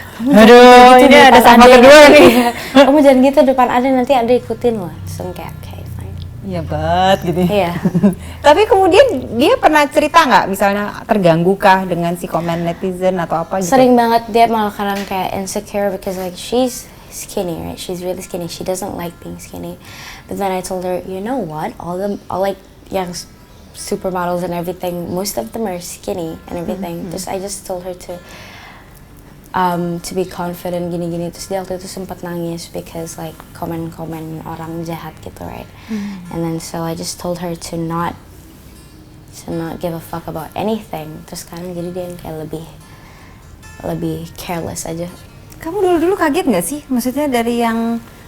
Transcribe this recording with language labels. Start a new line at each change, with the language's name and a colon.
Indonesian: aduh, ini ada sama kedua nih. Kamu jangan gitu depan Ade, nanti Ade ikutin loh. Terus kayak,
English: okay, fine.
Indonesian: Iya banget gitu. Iya. Tapi kemudian dia pernah cerita nggak, misalnya terganggu kah dengan si komen netizen atau apa gitu? Sering banget dia malah kadang kayak
English: insecure because like she's skinny, right? She's really skinny. She doesn't like being skinny. But then I told her, you know what? All like young supermodels and everything, most of them are skinny and everything.
Indonesian: Terus
English: I just told her to be confident
Indonesian: gini-gini. Terus dia waktu itu sempat nangis
English: because like
Indonesian: komen-komen orang jahat gitu,
English: right? And then so I just told her to not give a fuck about anything.
Indonesian: Terus sekarang jadi dia yang kayak lebih careless aja. Kamu dulu kaget nggak sih? Maksudnya dari yang